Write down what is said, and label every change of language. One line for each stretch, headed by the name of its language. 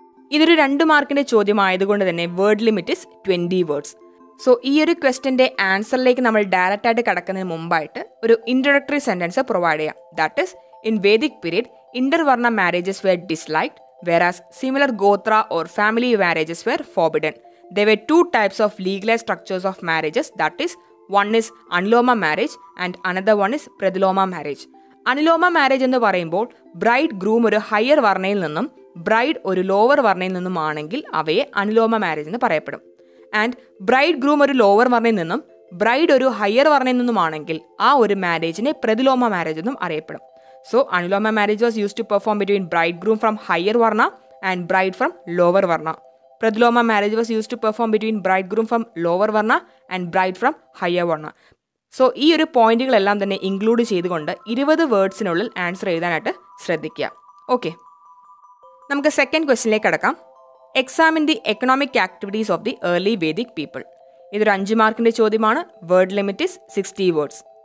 Malayalam: ഇതൊരു 2 മാർക്കിൻ്റെ ചോദ്യമായതുകൊണ്ട് തന്നെ
English: Word limit is 20 words.
Malayalam: So ഈ ഒരു ക്വസ്റ്റ്യൻ്റെ ആൻസറിലേക്ക് നമ്മൾ ഡയറക്റ്റ് ആയിട്ട് കടക്കുന്നതിന് മുമ്പായിട്ട് ഒരു ഇൻട്രൊഡക്ടറി സെൻറ്റൻസ് പ്രൊവൈഡ് ചെയ്യാം.
English: That is, in Vedic period intervarna marriages were disliked whereas similar gotra or family marriages were forbidden. There were 2 types of legalized structures of marriages, that is, one is aniloma marriage and another one is pradiloma marriage.
Malayalam: Aniloma marriage എന്ന് പറയുമ്പോൾ bride groom ഒരു higher വർണ്ണയിൽ നിന്നും bride ഒരു lower വർണ്ണയിൽ നിന്നും ആണെങ്കിൽ അവയെ അനിലോമ marriage എന്ന് പറയപ്പെടും. And bride groom ഒരു ലോവർ വർണ്ണയിൽ നിന്നും ബ്രൈഡ് ഒരു ഹയർ വർണ്ണയിൽ നിന്നുമാണെങ്കിൽ ആ ഒരു മാരേജിനെ പ്രതിലോമ മാരേജ് എന്നും അറിയപ്പെടും.
English: So, Aniloma marriage was used to perform between bridegroom from higher varna and bride from lower varna. Pradiloma marriage was used to perform between bridegroom from lower varna and bride from higher varna.
Malayalam: So, ഈ ഒരു പോയിന്റുകളെല്ലാം തന്നെ include ചെയ്തുകൊണ്ട് 20 വേർഡ്സിനുള്ളിൽ answer എഴുതാനായിട്ട് ശ്രദ്ധിക്കുക. Okay, നമുക്ക് second ക്വസ്റ്റ്യനിലേക്ക് കടക്കാം.
English: Examine the economic activities of the early Vedic people.
Malayalam: ഇതൊരു 5 മാർക്കിൻ്റെ ചോദ്യമാണ്.
English: Word limit is 60 words.